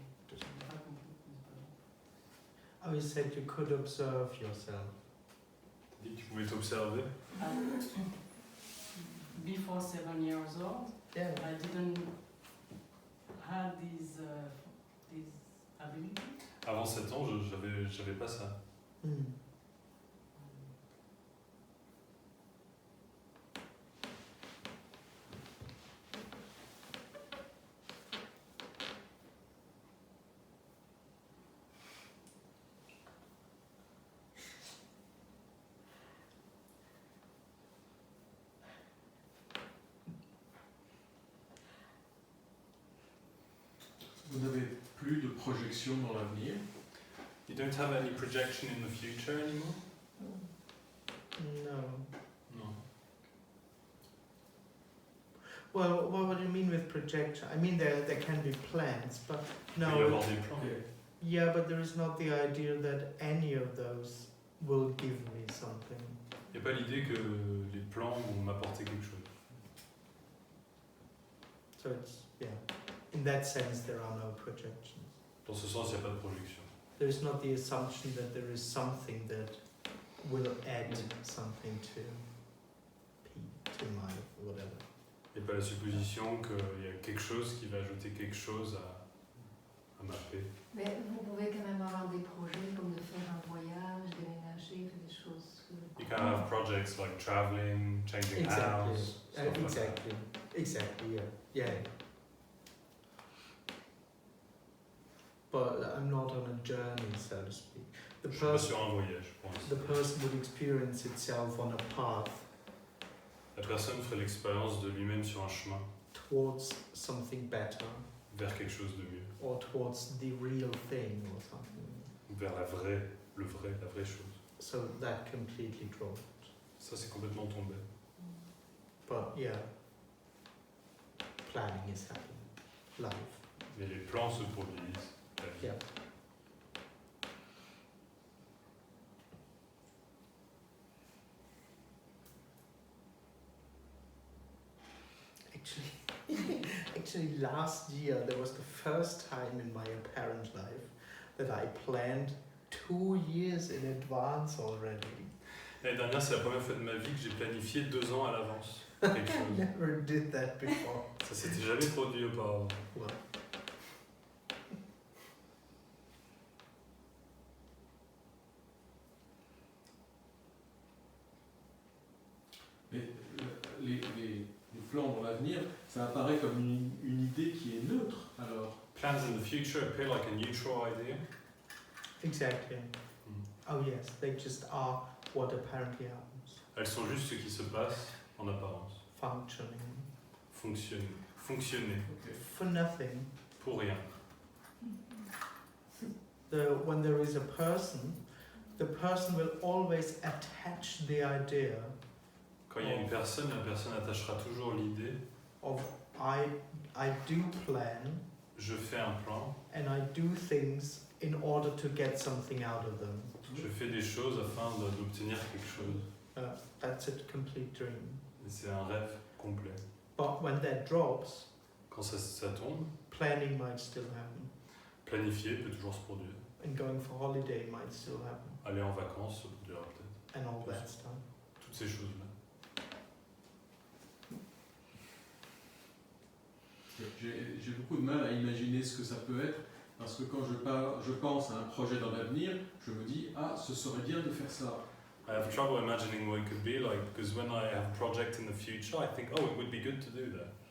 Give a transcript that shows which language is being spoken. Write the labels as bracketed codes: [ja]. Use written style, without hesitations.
[fr] J'ai pas compris, mais c'est pas grave. [en] oh, you said you could observe yourself. [fr] Tu dis que tu pouvais t'observer. [en] Before 7 years old, Yeah. I didn't have these abilities. [fr] Avant 7 ans, j'avais pas ça. Mm. Vous n'avez plus de projection dans l'avenir. [en] You don't have any projection in the future anymore? No. [fr] Non. [en] Well, what do you mean with projection? I mean, there can be plans, but [fr] Il peut y [en] no. [fr] avoir des plans. [en] Yeah, but there is not the idea that any of those will give me something. [fr] Il n'y a pas l'idée que les plans vont m'apporter quelque chose. [en] So it's, yeah. In that sense, there are no projections. [fr] Dans ce sens, il n'y a pas de projection. [en] There is not the assumption that there is something that will add something to P, to my whatever. [fr] Il n'y a pas la supposition qu'il y a quelque chose qui va ajouter quelque chose à ma paix. Mais vous pouvez quand même avoir des projets comme de faire un voyage, déménager, des choses. [en] You can have projects like traveling, changing Exactly. house, stuff like that. Exactly. Exactly. Yeah. Yeah. But I'm not on a journey, so to speak. The [fr] Je suis pas [en] person, [fr] sur un voyage pour l'instant. [en] the person would experience itself on a path [fr] La personne ferait l'expérience de lui-même sur un chemin [en] towards something better, [fr] vers quelque chose de mieux, [en] or towards the real thing, or something. [fr] vers la vraie chose. [en] So that completely dropped. [fr] Ça, c'est complètement tombé. [en] But yeah, planning is happening. Life. [fr] Mais les plans se produisent. La vie. [en] Yeah. Actually, last year there was the first time in my apparent life that I planned 2 years in advance already. [fr] L'année dernière, c'est la première fois de ma vie que j'ai planifié 2 ans à l'avance quelque [en] I [fr] chose. [en] never did that before. [fr] Ça s'était jamais produit auparavant. [en] Well, [fr] Mais les plans dans l'avenir, ça apparaît comme une idée qui est neutre, alors. [en] Plans in the future appear like a neutral idea. exactly. Mm. Oh yes, they just are what apparently happens. [fr] Elles sont juste ce qui se passe en apparence. [en] Functioning. [fr] Fonctionner. [en] For nothing. [fr] Pour rien. [en] When there is a person, the person will always attach the idea [fr] Quand il y a une personne, la personne attachera toujours l'idée. [en] of I do plan [fr] Je fais un plan, [en] and I do things in order to get something out of them. [fr] je fais des choses afin d'obtenir quelque chose. [en] That's a complete dream. [fr] Et c'est un rêve complet. [en] But when that drops, [fr] Quand ça tombe, [en] planning might still happen, [fr] planifier peut toujours se produire. [en] and going for holiday might still happen, [fr] Aller en vacances se produira peut-être. [en] and all that stuff. [fr] Toutes ces choses-là. J'ai beaucoup de mal à imaginer ce que ça peut être, parce que quand je pense à un projet dans l'avenir, je me dis, ah, ce serait bien de faire ça. [en] I have trouble imagining what it could be like because when I have a project in the future, I think, oh, it would be good to do that.